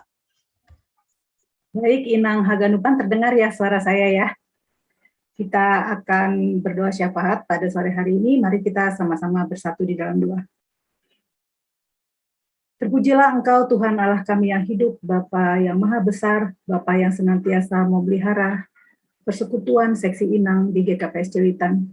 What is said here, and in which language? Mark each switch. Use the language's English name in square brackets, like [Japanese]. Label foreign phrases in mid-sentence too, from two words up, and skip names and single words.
[Indonesian] Baik, [Batak Simalungun] Inang Haganupan, [Indonesian] terdengar ya suara saya ya. Kita akan berdoa syafaat pada sore hari ini. Mari kita sama-sama bersatu di dalam doa. Terpujilah Engkau Tuhan Allah kami yang hidup, Bapa yang maha besar, Bapa yang senantiasa memelihara persekutuan seksi Inang di GKPS Cilitan.